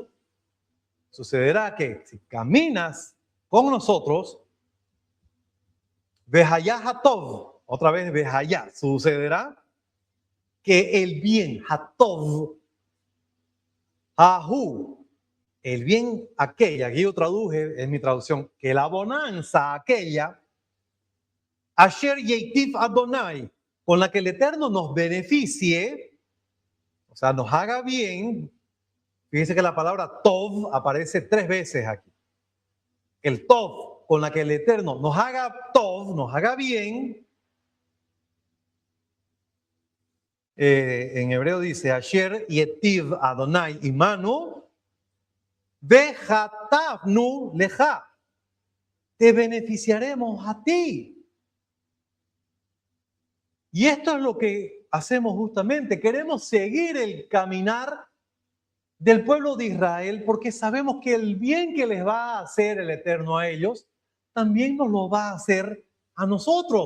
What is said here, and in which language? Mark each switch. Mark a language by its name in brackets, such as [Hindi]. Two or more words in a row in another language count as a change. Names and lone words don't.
[Spanish] Sucederá que si caminas con nosotros, [Hebrew] והיה הטוב, [Spanish] otra vez Behayá, sucederá que el bien, [Hebrew] הטוב ההוא, [Spanish] el bien aquella, aquí yo traduje, es mi traducción, que la bonanza aquella, [Hebrew] אשר ייטיב אדוני, [Spanish] con la que el Eterno nos beneficie, o sea, nos haga bien. Fíjense que la palabra tov aparece 3 veces aquí. El tov, con la que el Eterno nos haga tov, nos haga bien. En hebreo dice, [Hebrew] אשר ייטיב אדוני עמנו והטבנו לך. [Spanish] Te beneficiaremos a ti. Y esto es lo que hacemos justamente. Queremos seguir el caminar del pueblo de Israel porque sabemos que el bien que les va a hacer el Eterno a ellos, también nos lo va a hacer a nosotros.